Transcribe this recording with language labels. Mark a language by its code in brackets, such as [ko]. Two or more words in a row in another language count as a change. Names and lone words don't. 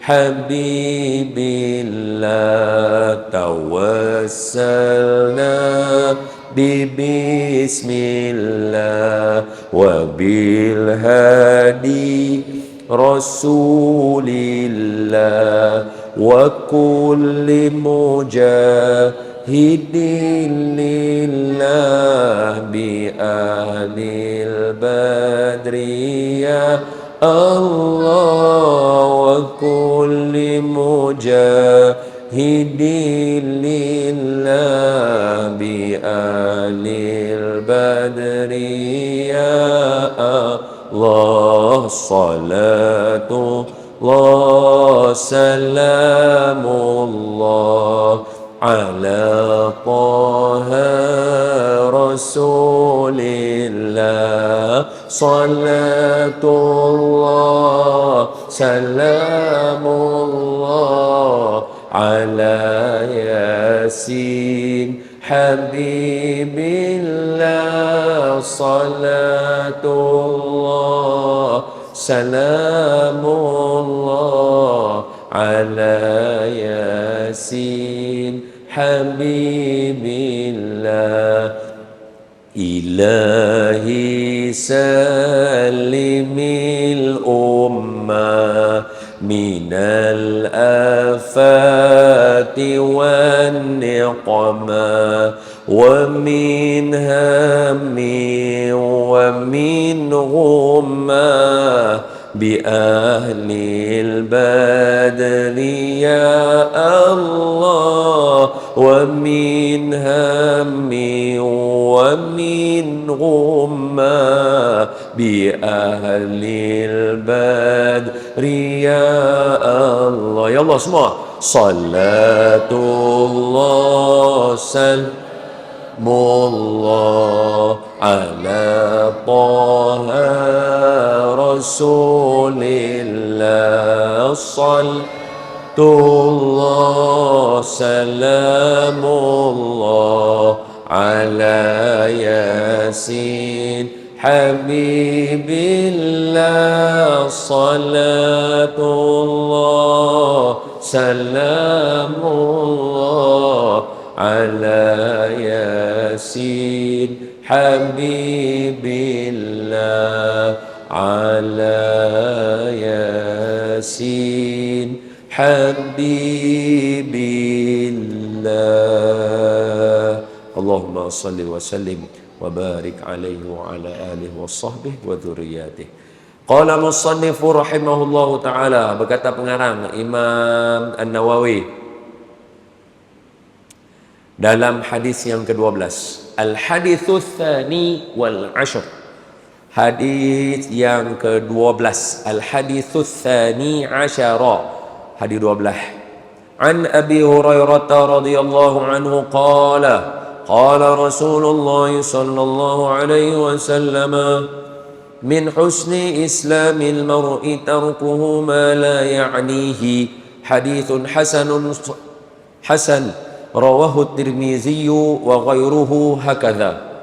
[ar] حبيب الله توسلنا بسم الله وبالهادي رسول الله وكل مجاهد لله بأهل البدرية الله وكل مجاهد لله بأهل البدرية الله صلاة الله سلام الله على طه رسول الله صلاة الله سلام الله على يس حبيب الله صلاة الله سلام الله على يس حبيب الله إلهي سلم الأمة من الآفات والنقمة ومن هم ومن غمة بأهل البدر يا الله ومن هم ومن غمة بأهل البدر يا الله. يا الله semua صلاة الله سلام الله على طه رسول الله صلاة الله سلام الله على يس حبيب الله صلاة الله سلام الله على يس حبيب الله على يس حبيب الله. اللهم صل وسلم وبارك عليه وعلى آله وصحبه وذريته. قال المصنف رحمه الله تعالى, [id] berkata pengarang Imam An-Nawawi dalam hadis yang ke-12, [ar] الحديث الثاني والعشر, [id] hadis yang ke-12, [ar] الحديث الثاني عشر, hadis 12. عن أبي هريرة رضي الله عنه قال قال رسول الله صلى الله عليه وسلم من حسن إسلام المرء تركه ما لا يعنيه، حديث حسن رواه الترمذي وغيره هكذا.